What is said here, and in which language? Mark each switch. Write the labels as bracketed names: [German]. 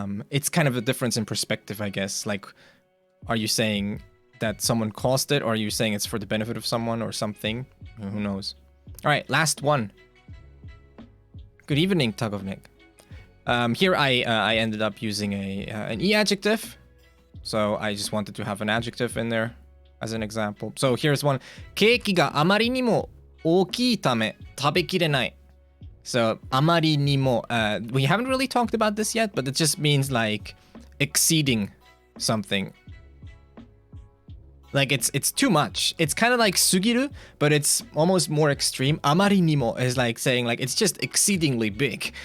[English] It's kind of a difference in perspective, I guess. Like, are you saying that someone caused it, or are you saying it's for the benefit of someone or something? Who knows? All right, last one. Good evening, Tagovnik. Here I ended up using an e adjective, so I just wanted to have an adjective in there as an example. So here's one. [Japanese] ケーキがあまりにも大きいため食べきれない. [English] So [Japanese] あまりにも, [English] we haven't really talked about this yet, but it just means like exceeding something. Like it's too much. It's kind of like sugiru, but it's almost more extreme. [Japanese] あまりにも [English] is like saying like it's just exceedingly big.